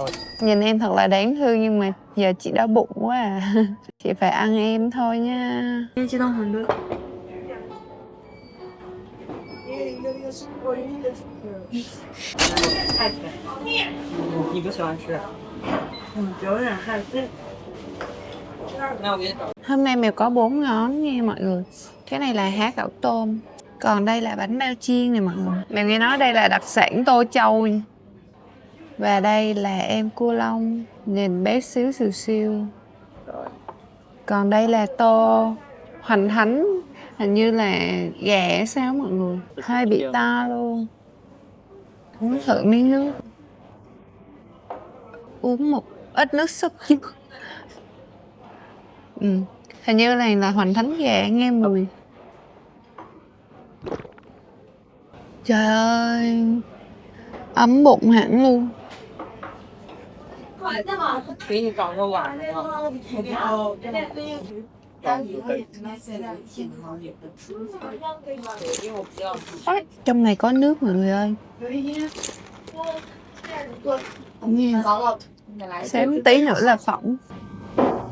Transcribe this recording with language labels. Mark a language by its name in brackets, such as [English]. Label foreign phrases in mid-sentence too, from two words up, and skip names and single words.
[Vietnamese] Nhìn em thật là đáng thương nhưng mà giờ chị đau bụng quá à. Chị phải ăn em thôi nha. [Chinese] 你不喜欢吃？有点害怕。那我给你找。 [Vietnamese] Hôm nay Mèo có 4 món nha mọi người. Cái này là há cảo tôm. Còn đây là bánh bao chiên này mọi người. Mèo nghe nói đây là đặc sản Tô Châu nha. Và đây là em cua lông, nhìn bé xíu xìu xiu. Còn đây là tô hoành thánh, hình như là gà hay sao mọi người. Hơi bị to luôn. Uống thử miếng nước. Uống một ít nước súp chứ. Hình như này là hoành thánh gà, nghe mùi. Trời ơi, ấm bụng hẳn luôn. [Chinese] 给你找个碗的吗？ [Vietnamese] Trong này có nước mọi người ơi. Xém tí nữa là phỏng.